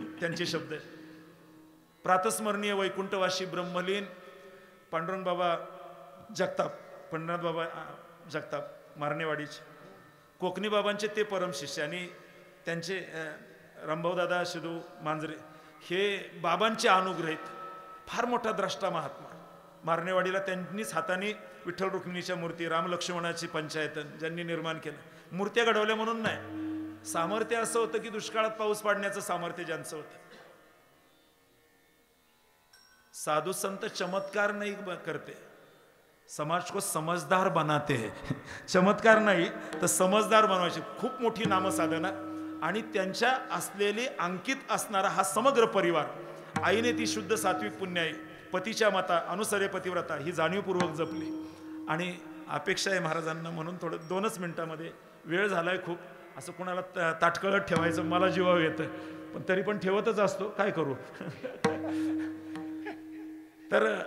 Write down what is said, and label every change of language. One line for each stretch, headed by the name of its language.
Marathi: त्यांचे शब्द प्रातस्मरणीय वैकुंठवासी ब्रह्मलीन पांडुरंग बाबा जगताप, पंढरनाथ बाबा जगताप मारणेवाडीचे, कोकणी बाबांचे ते परम शिष्य, आणि त्यांचे रामभाऊ दादा शिदू मांजरे हे बाबांचे अनुग्रहित फार मोठा द्रष्टा महात्मा. मारणेवाडीला त्यांनीच हाताने विठ्ठल रुक्मिणीच्या मूर्ती, रामलक्ष्मणाची पंचायतन ज्यांनी निर्माण केलं. मूर्त्या घडवल्या म्हणून नाही, सामर्थ्य असं होतं की दुष्काळात पाऊस पाडण्याचं सामर्थ्य ज्यांचं होतं.
Hindi: साधु संत चमत्कार नाही करते, समाज को समझदार बनाते हैं.
Marathi: चमत्कार नाही तर समजदार बनवायचे. खूप मोठी नामसाधना आणि त्यांच्या असलेली अंकित असणारा हा समग्र परिवार. आईने ती शुद्ध सात्विक पुण्याई, पतीच्या माता, अनुसरे पतिव्रता ही जाणीवपूर्वक जपली. आणि अपेक्षा आहे महाराजांना, म्हणून थोडं 2च मिनिटामध्ये, वेळ झालाय खूप, असं कोणाला ताटकळत ठेवायचं मला जीवावर येतं, पण तरी पण ठेवतच असतो, काय करू. तर